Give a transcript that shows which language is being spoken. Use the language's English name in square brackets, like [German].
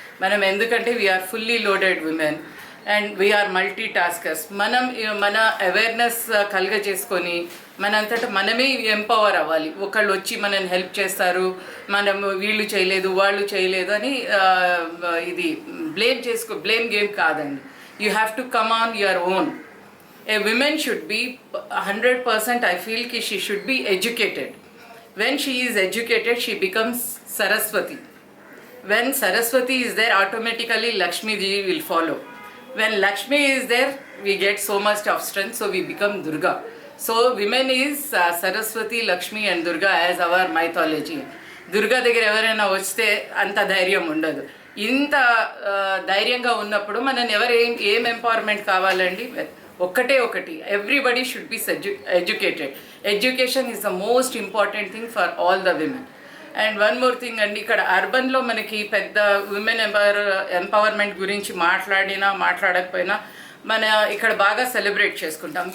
[Telugu] మనం ఎందుకంటే [English] We are fully loaded women and we are multitaskers. [Telugu] మనం మన అవేర్నెస్ కలుగ చేసుకొని మనంతటా మనమే ఎంపవర్ అవ్వాలి. ఒకళ్ళు వచ్చి మనల్ని హెల్ప్ చేస్తారు, మనం వీళ్ళు చేయలేదు వాళ్ళు చేయలేదు అని ఇది బ్లేమ్ గేమ్ కాదండి. [English] You have to come on your own. A woman should be 100%, I feel ki she should be educated. When she is educated, she becomes Saraswati. When Saraswati is there, automatically Lakshmi ji will follow. When Lakshmi is there, we get so much of strength, so we become Durga. So women is Saraswati, Lakshmi and Durga as our mythology. [Telugu] Durga దగ్గర ఎవరైనా వస్తే అంత ధైర్యం ఉండదు. ఇంత ధైర్యంగా ఉన్నప్పుడు మనం ఏం ఎంపవర్మెంట్ కావాలండి? [English] ఒకటి everybody should be educated. Education is the most important thing for all the women. And one more thing [Telugu] అండి, ఇక్కడ అర్బన్లో మనకి పెద్ద విమెన్ ఎంపవర్మెంట్ గురించి మాట్లాడకపోయినా మన ఇక్కడ బాగా సెలబ్రేట్ చేసుకుంటాం.